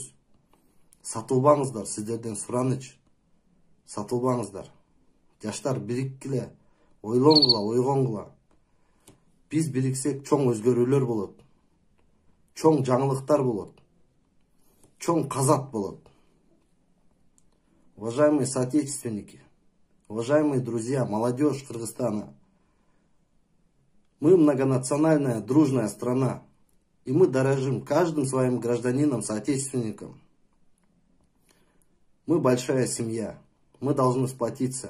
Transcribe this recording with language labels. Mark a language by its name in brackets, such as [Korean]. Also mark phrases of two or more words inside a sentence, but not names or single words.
[Kyrgyz] Сатылбаңыздар, сиздерден сураныч. Сатылбаңыздар. Жаштар, бириккиле, ойлонгула, ойгонгула. Биз бириксек чоң өзгөрүүлөр болот. Чоң жаңылыктар болот. Чоң казат болот. [Russian] Уважаемые соотечественники, уважаемые друзья, молодежь Кыргызстана, мы многонациональная, дружная страна, и мы дорожим каждым своим гражданином, соотечественником. Мы большая семья, мы должны сплотиться.